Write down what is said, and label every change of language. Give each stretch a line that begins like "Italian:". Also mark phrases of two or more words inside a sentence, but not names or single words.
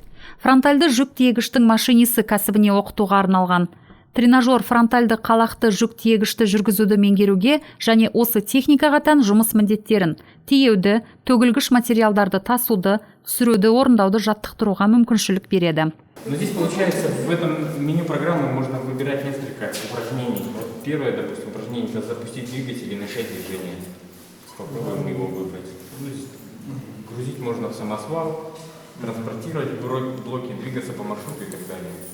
Kazakh: Фронтальды жүк тиегіштің машинисі кәсібіне оқытуға арналған. Тренажер фронтальды қалақты жүк тиегішті жүргізуді меңгеруге және осы техникаға тән жұмыс міндеттерін, тиеуді, төгілгіш материалдарды тасуды, түсіруді орындауды жаттықтыруға мүмкіншілік береді.
Russian: Но здесь получается, в этом меню программы можно выбирать несколько упражнений. Вот первое, допустим, упражнение – это запустить двигатель и начать движение. Попробуем его выбрать. Грузить можно в самосвал, транспортировать блоки, двигаться по маршруту и так далее.